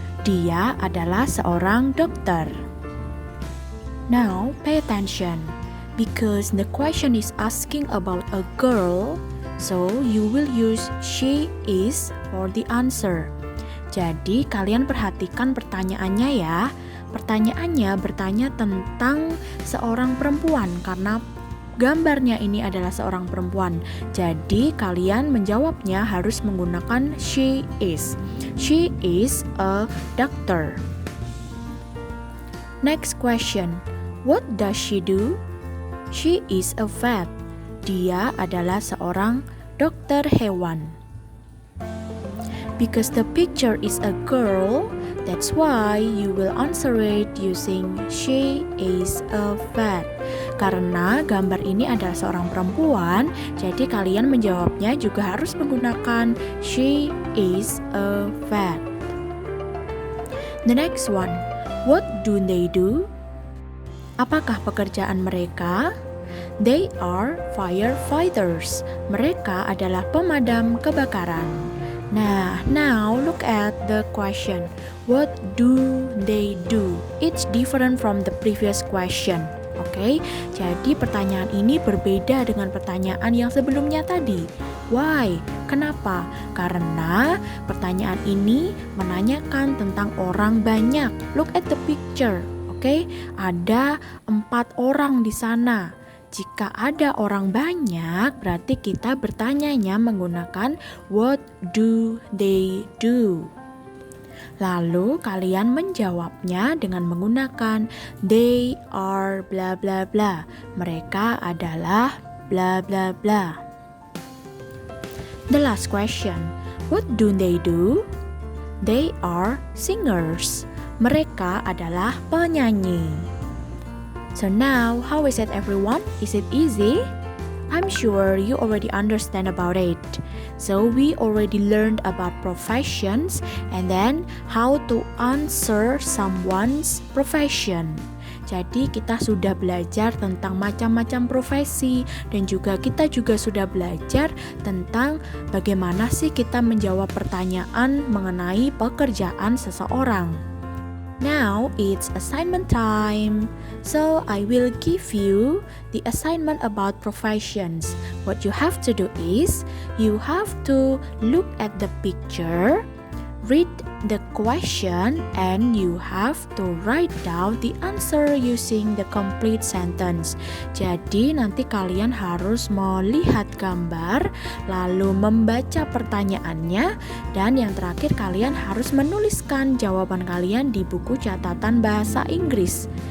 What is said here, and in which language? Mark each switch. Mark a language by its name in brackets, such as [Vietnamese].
[Indonesian] Dia adalah seorang dokter. [English] Now, pay attention, because the question is asking about a girl, so you will use she is for the answer. [Indonesian] Jadi kalian perhatikan pertanyaannya ya. Pertanyaannya bertanya tentang seorang perempuan karena gambarnya ini adalah seorang perempuan. Jadi kalian menjawabnya harus menggunakan she is. [English] She is a doctor. Next question. What does she do? She is a vet. [Indonesian] Dia adalah seorang dokter hewan. [English] Because the picture is a girl, that's why you will answer it using she is a vet. [Indonesian] Karena gambar ini adalah seorang perempuan, jadi kalian menjawabnya juga harus menggunakan she is a vet. [English] The next one, what do they do? [Indonesian] Apakah pekerjaan mereka? [English] They are firefighters. [Indonesian] Mereka adalah pemadam kebakaran. [English] Now look at the question. What do they do? It's different from the previous question. [Indonesian] Oke, jadi pertanyaan ini berbeda dengan pertanyaan yang sebelumnya tadi. [English] Why? [Indonesian] Kenapa? Karena pertanyaan ini menanyakan tentang orang banyak. [English] Look at the picture. [Indonesian] Oke, ada 4 orang di sana. Jika ada orang banyak, berarti kita bertanyanya menggunakan [English] what do they do. [Indonesian] Lalu kalian menjawabnya dengan menggunakan they are bla bla bla. Mereka adalah bla bla bla. [English] The last question, what do they do? They are singers. [Indonesian] Mereka adalah penyanyi. [English] So now, how is it everyone? Is it easy? I'm sure you already understand about it. So we already learned about professions and then how to answer someone's profession. [Indonesian] Jadi kita sudah belajar tentang macam-macam profesi dan juga kita juga sudah belajar tentang bagaimana sih kita menjawab pertanyaan mengenai pekerjaan seseorang. [English] Now it's assignment time. So I will give you the assignment about professions. What you have to do is you have to look at the picture, read the question, and you have to write down the answer using the complete sentence. [Indonesian] Jadi nanti kalian harus melihat gambar, lalu membaca pertanyaannya, dan yang terakhir kalian harus menuliskan jawaban kalian di buku catatan bahasa Inggris.